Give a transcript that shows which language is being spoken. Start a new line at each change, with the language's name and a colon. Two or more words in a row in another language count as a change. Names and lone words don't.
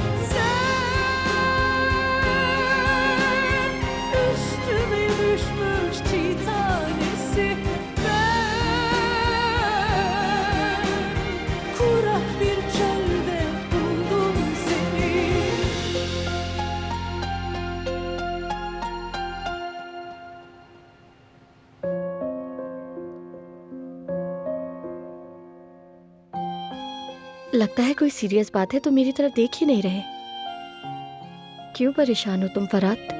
Turkish: Sen üstüme düşmüş çiğ tanesi. Ben kurak bir çölde buldum seni.
Hindi: लगता है कोई सीरियस बात है, तो मेरी तरफ देख ही नहीं रहे। क्यों परेशान हो तुम फरात?